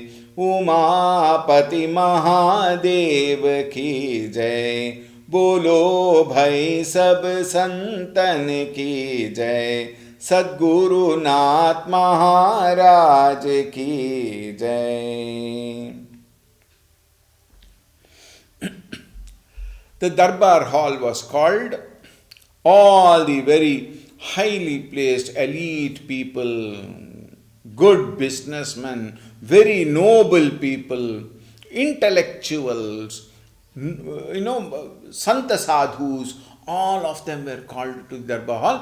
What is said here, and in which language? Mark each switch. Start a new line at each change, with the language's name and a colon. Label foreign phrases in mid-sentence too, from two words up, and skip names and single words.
Hindi: उमापति महादेव की जय, बोलो भाई सब संतन की जय। सद्गुरुनाथ महाराज की जय।
English: The Darbar Hall was called. All the very highly placed elite people, good businessmen, very noble people, intellectuals, Santa Sadhus, all of them were called to the Darbar Hall.